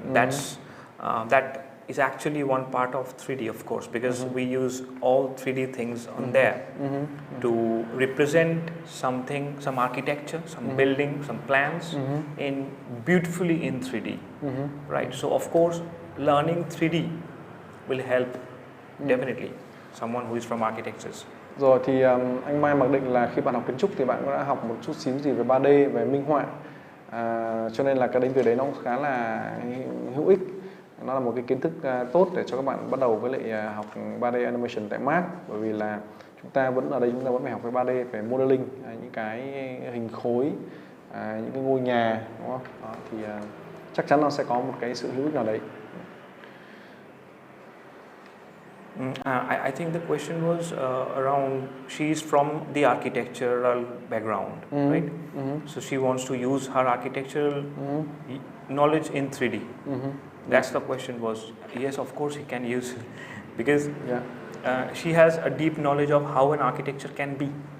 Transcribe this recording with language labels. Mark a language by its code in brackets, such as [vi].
[en] That is actually one part of 3D, of course, because we use all 3D things on there to represent something, some architecture, some building, some plans in beautifully in 3D, right? So of course, learning 3D will help definitely someone who is from architectures. [vi] Rồi thì anh Mai mặc định là khi bạn học kiến trúc thì bạn cũng đã học một chút xíu gì về 3D, về minh họa, cho nên là cái việc đấy nó khá là hữu ích. nó là một cái kiến thức tốt để cho các bạn bắt đầu với lại học 3D animation tại MAAC, bởi vì là chúng ta vẫn ở đây, chúng ta vẫn phải học với 3D, phải modeling những cái hình khối, những cái ngôi nhà, đúng không? Đó, thì chắc chắn nó sẽ có một cái sự hữu ích nào đấy. [en] I think the question was around, she's from the architectural background, right? So she wants to use her architectural knowledge in 3D. That's the question was. Yes, of course he can use it, because she has a deep knowledge of how an architecture can be.